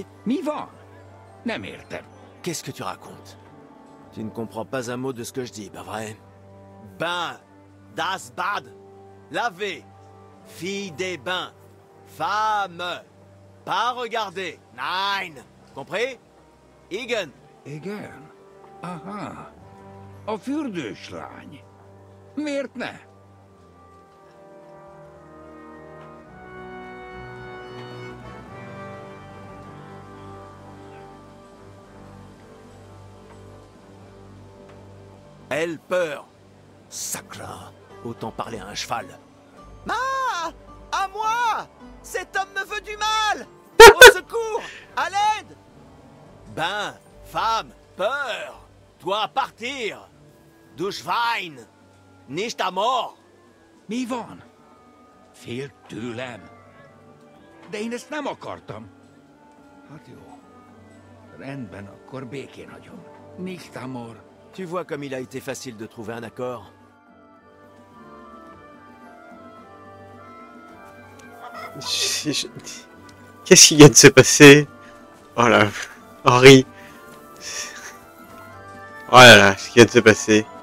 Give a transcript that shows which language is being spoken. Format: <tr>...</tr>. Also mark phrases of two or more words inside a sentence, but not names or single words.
<fr>Mivan! Na merde. Qu'est-ce que tu racontes? Tu ne comprends pas un mot de ce que je dis, pas vrai? Bain!</fr> <de>Das Bad!</de> <fr>Laver! Fille des bains! Femme! Pas regarder! Nein! Compris?</fr> <hu>Igen! Igen? Aha. A fürdős lány. Miért ne?</hu> <fr>Elle peur! Sacre! Autant parler à un cheval. Ah! À moi! Cet homme me veut du mal! Au secours! À l'aide! Ben, femme, peur! Dois partir!</fr> <de>Du Schwein!</de> <fr>Nicht à mort!</fr> <hu>Mi van? Félt tőlem. De én ezt nem akartam. Hát jó. Rendben, akkor békén hagyom.</hu> <de>Nicht amor.</de> <fr>Tu vois comme il a été facile de trouver un accord. Qu'est-ce qui vient de se passer? Oh là, Henri. Oh là là, ce qui vient de se passer.</fr>